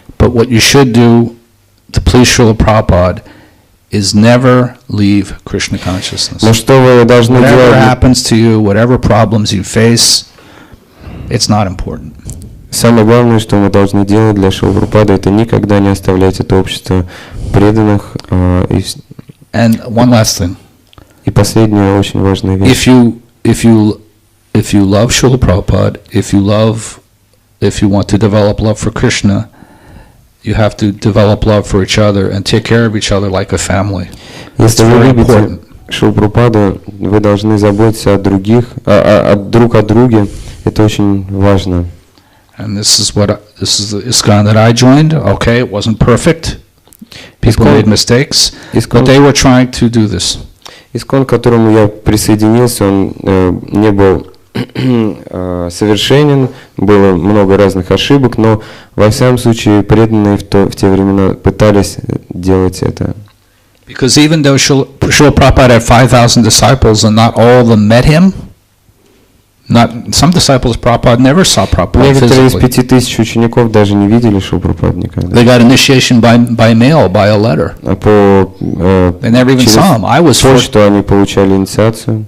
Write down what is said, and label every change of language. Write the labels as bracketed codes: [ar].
[en] But what you should do to please Srila Prabhupada is never leave Krishna consciousness. [ru] Но что вы должны делать? [en] Whatever happens to you, whatever problems you face, it's not important. [ru] Самое главное, что мы должны делать для Шрилы Прабхупады, это никогда не оставлять это общество преданных. [en] And one last thing. [ru] И последняя очень важная вещь. [en] If you love Srila Prabhupada, if you want to develop love for Krishna, you have to develop love for each other and take care of each other like a family. [ru] Если вы любите Шрилу Прабхупаду, вы должны заботиться о других, друг о друге. Это очень важно. [en] And this is the ISKCON that I joined. Okay, it wasn't perfect. People made mistakes, but they were trying to do this. [ru] ISKCON, к которому я присоединился, он не был совершенен, было много разных ошибок, но во всяком случае преданные в те времена пытались делать это. [en] Because even though Srila Prabhupada had 5,000 disciples and not all of them met him, some disciples Prabhupada never saw Prabhupada [ru] Некоторые из [en] physically. [ru] 5000 учеников даже не видели Шрилу Прабхупаду никогда. [en] They got initiation by mail, by a letter. They never even saw him. [ru] Через почту они получали инициацию.